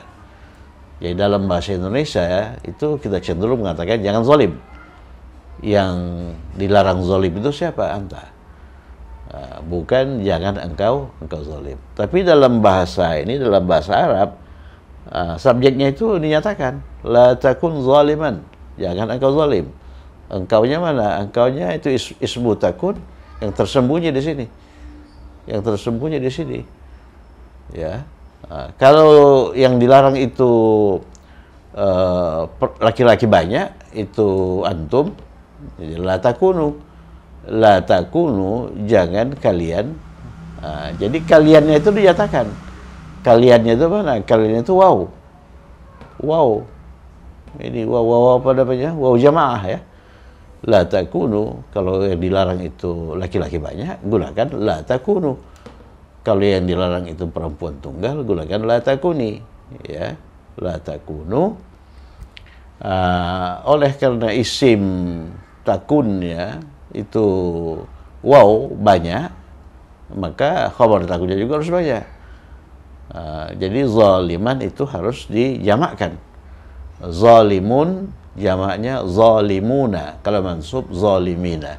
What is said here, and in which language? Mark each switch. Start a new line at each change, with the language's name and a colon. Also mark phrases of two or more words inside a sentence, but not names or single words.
Indonesian: Jadi dalam bahasa Indonesia itu kita cenderung mengatakan jangan zalim. Yang dilarang zalim itu siapa? Anta. Bukan jangan engkau zalim. Tapi dalam bahasa Arab, subjeknya itu dinyatakan,
Arabic: لا تكن ظالما,
Indonesian: jangan engkau zalim. Engkaunya mana? Engkaunya itu
Arabic: اسم تكن
Indonesian: yang tersembunyi di sini. Ya. Kalau yang dilarang itu laki-laki banyak, itu antum. Jadi
Arabic: لا تكونوا,
Indonesian: jangan kalian. Jadi kaliannya itu dinyatakan. Kaliannya itu mana? Kaliannya itu wow. Ini wow apa namanya?
Arabic: واو جماعة,
Indonesian: ya.
Arabic: لا تكونوا,
Indonesian: kalau yang dilarang itu laki-laki banyak, gunakan
Arabic: لا تكونوا.
Indonesian: Kalau yang dilarang itu perempuan tunggal, gunakan
Arabic: لا تكوني,
Indonesian: ya.
Arabic: لا تكونوا.
Indonesian: Oleh karena isim takunnya itu wow banyak, maka khabar takunnya juga harus banyak. Jadi zaliman itu harus dijamakkan. Zalimun jamaknya zalimuna, kalau mansub zalimina.